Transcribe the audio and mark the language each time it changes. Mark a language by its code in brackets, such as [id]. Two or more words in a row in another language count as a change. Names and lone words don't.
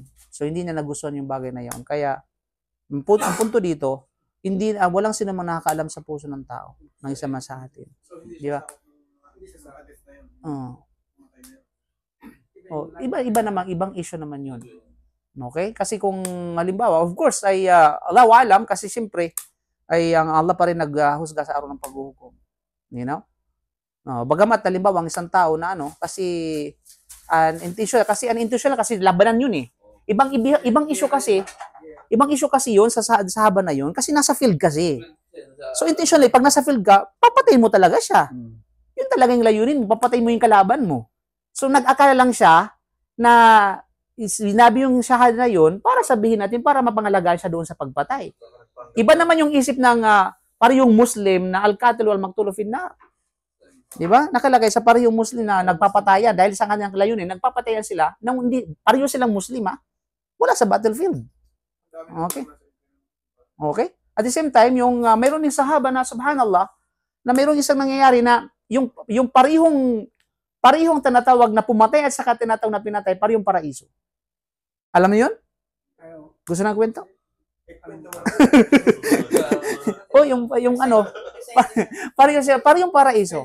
[tl] So hindi na nagustuhan yung bagay na yaon. Kaya ang punto dito, hindi walang sino mang nakakaalam sa puso ng tao ng isa man sa atin. Di ba? Iba naman, ibang issue naman yun. Okay? Kasi kung halimbawa, [en] of course, [tl] ay Allah alam kasi siyempre ay ang Allah pa rin naghusga sa araw ng paghuhukom. [en] You know? [tl] Bagamat halimbawa ang isang tao na kasi unintentional kasi labanan yun eh. Ibang issue kasi yun sa haba na yun kasi nasa field kasi. So intentionally, pag nasa field ka, papatayin mo talaga siya. Yun talaga yung layunin mo, papatayin mo yung kalaban mo. So nag-akala lang siya na sinabi yung shahada na yun para sabihin natin, para mapangalagaan siya doon sa pagpatay. Iba naman yung isip ng parehong Muslim na [ar] القاتل والمقتول في النار. [tl] Di ba? Nakalagay sa parehong Muslim na nagpapatayan dahil sa kanyang layunin, nagpapatayan sila nang hindi pareho silang Muslim wala sa battlefield. Okay? Okay? [en] At the same time, [tl] yung mayroon din sahaba na subhanallah na mayroong isang nangyayari na yung parehong tinatawag na pumatay at saka tinatawag na pinatay, parehong paraiso. Alam mo yun? Gusto na kwento? Parehong paraiso.